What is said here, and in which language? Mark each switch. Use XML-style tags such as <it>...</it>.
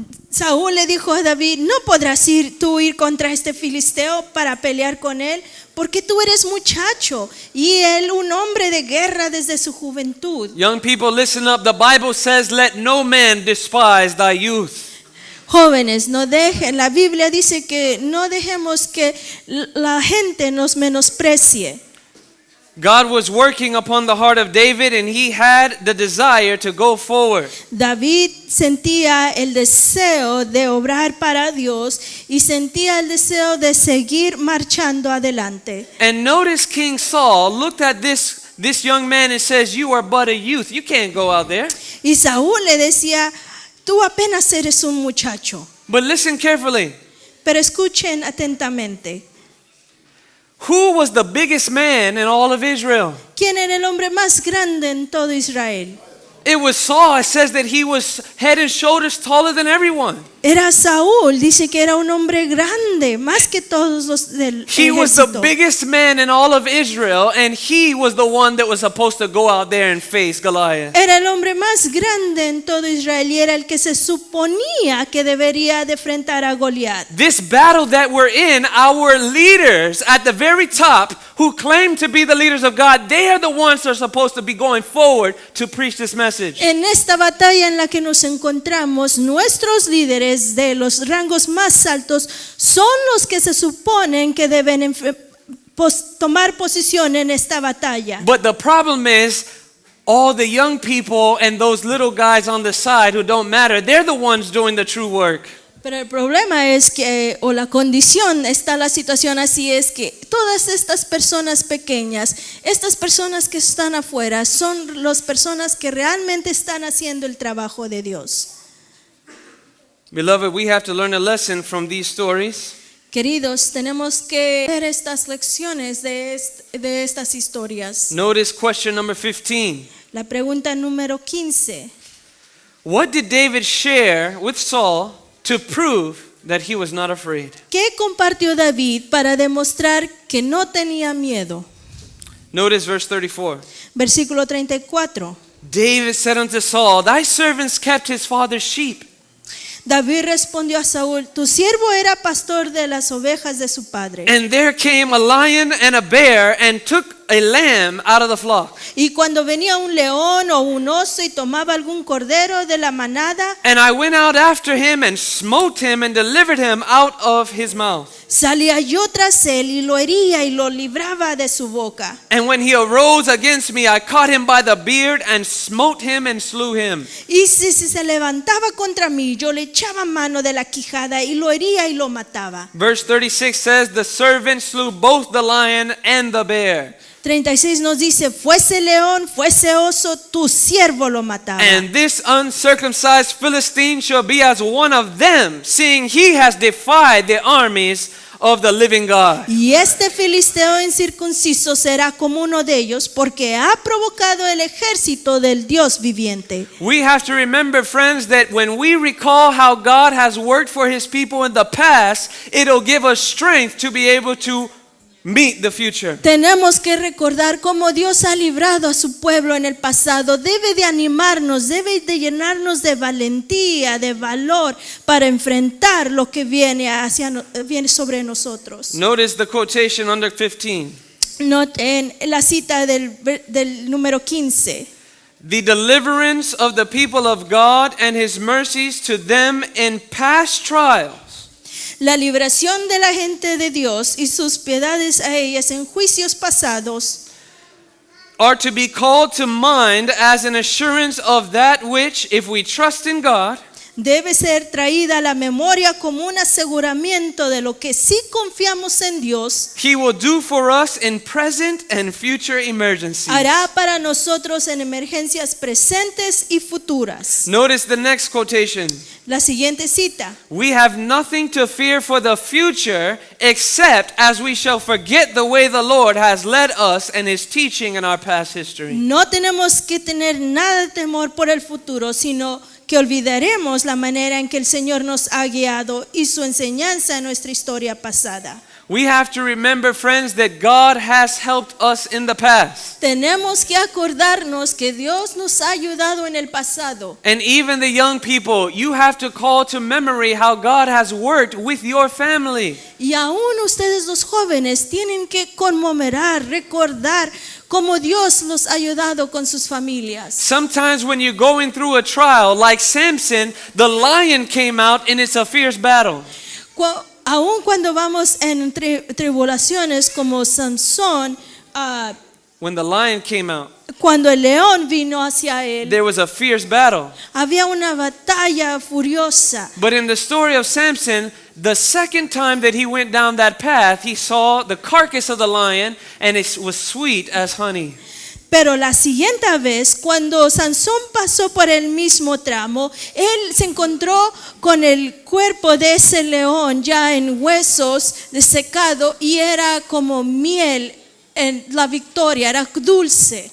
<es>Saúl le dijo a David, no podrás tú ir contra este filisteo para pelear con él, porque tú eres muchacho y él un hombre de guerra desde su juventud.</es> <en>Young people, listen up. The Bible says, "Let no man despise thy youth."</en> <es>Jóvenes, no dejen, la Biblia dice que no dejemos que la gente nos menosprecie.</es> <en>God was working upon the heart of David, and he had the desire to go forward.</en> <es>David sentía el deseo de obrar para Dios y sentía el deseo de seguir marchando adelante.</es> <en>And notice King Saul looked at this young man and says, "You are but a youth. You can't go out there."</en> <es>Y Saúl le decía, tú apenas eres un muchacho.</es> <en>But listen carefully.</en> <es>Pero escuchen atentamente.</es> <en>Who was the biggest man in all of Israel?</en> <es>¿Quién era el hombre más grande en todo Israel?</es> <en>It was Saul. It says that he was head and shoulders taller than everyone.</en> <es>Era Saúl, dice que era un hombre grande, más que todos los del</es> <en>He was the</en> <es>ejército.</es> <en>biggest man in all of Israel, and he was the one that was supposed to go out there and face Goliath.</en> <es>Era el hombre más grande en todo Israel y era el que se suponía que debería de enfrentar a Goliat.</es> <en>This battle that we're in, our leaders at the very top, who claim to be the leaders of God, they are the ones that are supposed to be going forward to preach this message.</en> <es>En esta batalla en la que nos encontramos, nuestros líderes de los rangos más altos son los que se suponen que deben tomar posición en esta batalla.</es> <en>But the problem is, all the young people and those little guys on the side who don't matter, they're the ones doing the true work.</en> <es>Pero el problema es que, o la condición, está la situación así, es que todas estas personas pequeñas, estas personas que están afuera, son las personas que realmente están haciendo el trabajo de Dios.</es> <en>Beloved, we have to learn a lesson from these stories.</en> <es>Queridos, tenemos que ver estas lecciones de estas historias.</es> <en>Notice question number 15.</en> <es>La pregunta número 15.</es> <en>What did David share with Saul to prove that he was not afraid?</en> <es>¿Qué compartió David para demostrar que no tenía miedo?</es> <en>Notice verse 34.</en> <es>Versículo 34.</es> <en>David said unto Saul, "Thy servants kept his father's sheep."</en> <es>David respondió a Saúl, tu siervo era pastor de las ovejas de su padre.</es> <en>And there came a lion and a bear and took a lamb out of the flock.</en> <es>Y cuando venía un león o un oso y tomaba algún cordero de la manada,</es> <en>And I went out after him and smote him and delivered him out of his mouth.</en> <es>salía yo tras él y lo hería y lo libraba de su boca.</es> <en>And when he arose against me, I caught him by the beard and smote him and slew him.</en> <es>Y si se levantaba contra mí, yo le echaba mano de la quijada y lo hería y lo mataba.</es> <en>Verse 36 says, the servant slew both the lion and the bear.</en> <es>36 nos dice, fuese león, fuese oso, tu siervo lo mataba.</es> <en>And this uncircumcised Philistine shall be as one of them, seeing he has defied the armies of the living God.</en> <es>Y este filisteo incircunciso será como uno de ellos, porque ha provocado el ejército del Dios viviente.</es> <en>We have to remember, friends, that when we recall how God has worked for his people in the past, it'll give us strength to be able to meet the future.</en> <es>Tenemos que recordar cómo Dios ha librado a su pueblo en el pasado. Debe de animarnos, debe de llenarnos de valentía, de valor para enfrentar lo que viene sobre nosotros.</es> <en>Notice the quotation under 15.</en> <es>Noten la cita del número 15.</es> <en>The deliverance of the people of God and his mercies to them in past trials.</en> <es>La liberación de la gente de Dios y sus piedades a ellas en juicios pasados</es> <en>Are to be called to mind as an assurance of that which, if we trust in God,</en> <es>debe ser traída a la memoria como un aseguramiento de lo que si confiamos en Dios,</es> <en>He will do for us in present and future emergencies.</en> <es>hará para nosotros en emergencias presentes y futuras.</es> <en>Notice the next quotation.</en> <es>La siguiente cita.</es> <en>We have nothing to fear for the future except as we shall forget the way the Lord has led us and his teaching in our past history.</en> <es>No tenemos que tener nada de temor por el futuro, sino que olvidaremos la manera en que el Señor nos ha guiado y su enseñanza en nuestra historia pasada.</es> <en>We have to remember, friends, that God has helped us in the past.</en> <es>Tenemos que acordarnos que Dios nos ha ayudado en el pasado.</es> <en>And even the young people, you have to call to memory how God has worked with your family.</en> <es>Y aún ustedes los jóvenes tienen que conmemorar, recordar cómo Dios los ha ayudado con sus familias.</es> <en>Sometimes when you're going through a trial, like Samson, the lion came out and it's a fierce battle.</en> <es>Aún cuando vamos en tribulaciones como Sansón,</es> <en>When the lion came out,</en> <es>cuando el león vino hacia él,</es> <en>there was a fierce battle.</en> <es>había una batalla furiosa.</es> <en>But in the story of Samson, the second time that he went down that path, he saw the carcass of the lion and it was sweet as honey.</en> <es>Pero la siguiente vez, cuando Sansón pasó por el mismo tramo, él se encontró con el cuerpo de ese león ya en huesos desecado y era como miel en la victoria, era dulce.</es>